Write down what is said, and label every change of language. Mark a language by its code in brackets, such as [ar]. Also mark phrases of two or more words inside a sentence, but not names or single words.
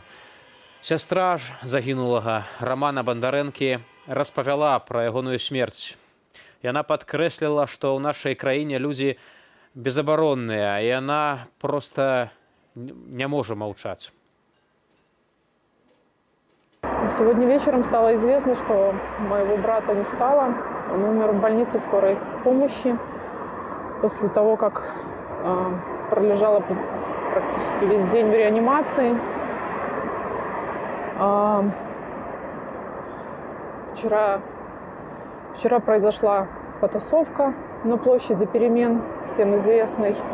[be] Сястра ж загінулага Рамана Бандарэнкі распавяла пра ягоную смерць. Яна падкрэсліла, што ў нашай краіне людзі безабаронныя, і яна проста не можа маўчаць. [ru] Сегодня вечером стало известно, что моего брата не стало. Он умер в больнице скорой помощи после того, как пролежала практически весь день в реанимации. Вчера произошла потасовка на площади Перемен, всем известной.